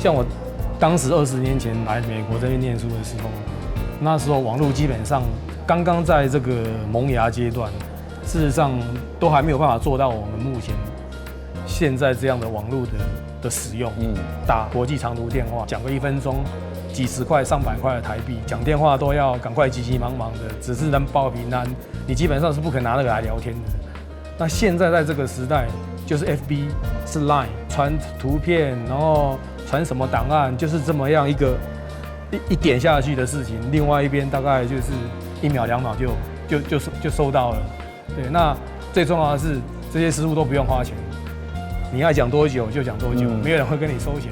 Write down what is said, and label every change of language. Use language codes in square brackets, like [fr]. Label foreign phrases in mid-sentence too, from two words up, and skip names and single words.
[zh] 像我當時20年前來美國這邊念書的時候，那時候網絡基本上剛剛在這個萌芽階段，事實上都還沒有辦法做到我們目前現在這樣的網絡的使用，打國際長途電話，講個1分鐘，幾十塊、上百塊的台幣，講電話都要趕快急急忙忙的，只是能報平安，你基本上是不可能拿那個來聊天的。那現在在這個時代，就是 FB 是 Line 傳圖片，然後傳什麼檔案，就是這麼樣一點下去的事情，另外一邊大概就是1秒2秒就收到了。對，那最重要的是這些師傅都不用花錢。你愛講多久就講多久，沒有人會跟你收錢。